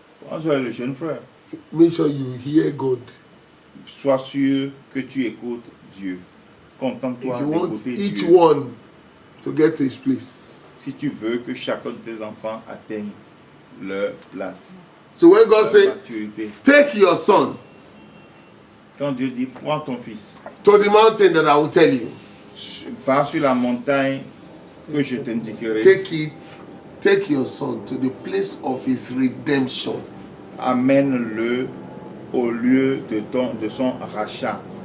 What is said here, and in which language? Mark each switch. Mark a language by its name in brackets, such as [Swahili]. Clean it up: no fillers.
[French] Un jour est le jeune frère. [English] Make sure you hear God. [French] Sois sûr que tu écoutes Dieu. Contente-toi d'écouter Dieu. [English] Each one to get to his place. [French] Si tu veux que chacun de tes enfants atteigne leur place. [English] So when God says, take your son. [French] Quand Dieu dit, prends ton fils. [English] To the mountain that I will tell you. [French] Va sur la montagne que je t'indiquerai. [English] Take your son to the place of his redemption. [French] Amène-le au lieu de son rachat.